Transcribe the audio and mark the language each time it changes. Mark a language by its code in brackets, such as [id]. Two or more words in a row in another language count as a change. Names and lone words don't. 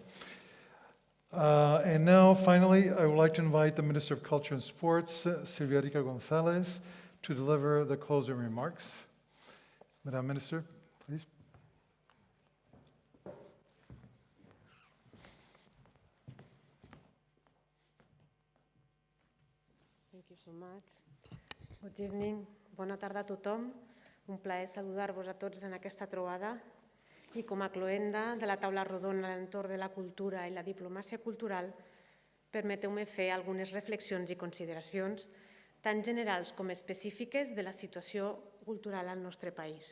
[en] And now, finally, I would like to invite the Minister of Culture and Sports, Silvia Rica Gonzalez, to deliver the closing remarks. Madam Minister, please. Thank you so much. Good evening. [ca] Bona tarda a tothom. Un plaer saludar-vos a tots en aquesta trobada i com a cloenda de la taula rodona a l'entorn de la cultura i la diplomàcia cultural, permeteu-me fer algunes reflexions i consideracions tant generals com específiques de la situació cultural al nostre país.